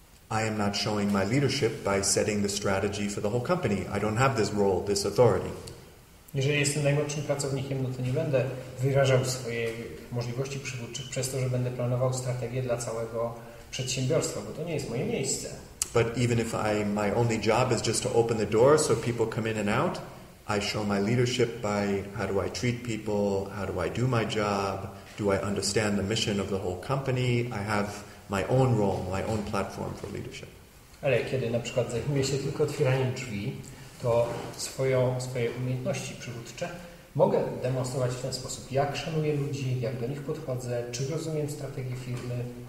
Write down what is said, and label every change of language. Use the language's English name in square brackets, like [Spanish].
[English] I am not showing my leadership by setting the strategy for the whole company. I don't have this role, this authority. [Polish] Jeżeli jestem najmłodszym pracownikiem, no to nie będę wyrażał swojej możliwości przywódczych przez to, że będę planował strategię dla całego przedsiębiorstwa, bo to nie jest moje miejsce. [English] But even if my only job is just to open the door so people come in and out, I show my leadership by how do I treat people, how do I do my job, do I understand the mission of the whole company, I have my own role, my own platform for leadership. [Polish] Ale kiedy na przykład zajmuję się tylko otwieraniem drzwi, to swoje umiejętności przywódcze mogę demonstrować w ten sposób, jak szanuję ludzi, jak do nich podchodzę, czy rozumiem strategię firmy.